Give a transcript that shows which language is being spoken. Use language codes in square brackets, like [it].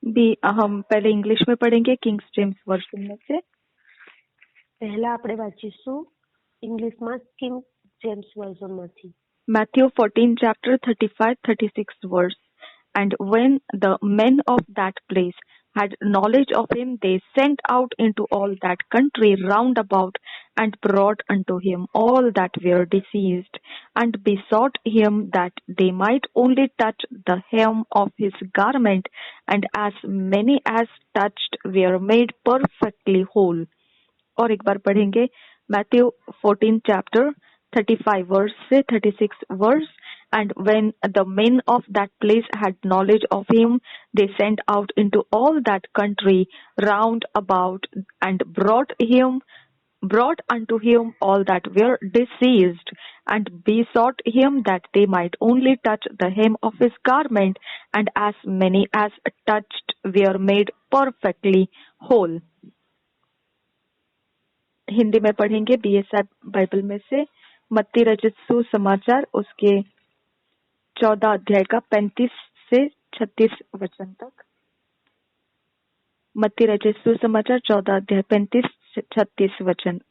[hi] भी हम पहले इंग्लिश में पढ़ेंगे किंग्स जेम्स वर्जन में से. [gu] પહેલા આપણે વાંચીશું ઇંગ્લિશમાં કિંગ જેમ્સ વર્ઝન માંથી. [en] Matthew 14 chapter 35-36 verse. And when the men of that place had knowledge of him, they sent out into all that country round about, and brought unto him all that were diseased, and besought him that they might only touch the hem of his garment, and as many as touched were made perfectly whole. [hi] और एक बार पढ़ेंगे. [en] Matthew 14 chapter 35 verse [hi] से 36 verse. [en] And when the men of that place had knowledge of him, they sent out into all that country round about, and brought unto him all that were diseased, and besought him that they might only touch the hem of his garment, and as many as touched were made perfectly whole. [hi] Hindi में पढ़ेंगे BSI Bible में से. मत्ती रचित सुसमाचार उसके 14 अध्याय का 35 से 36 वचन तक. मत्ती रचित सुसमाचार 14 अध्याय 35 से 36 वचन.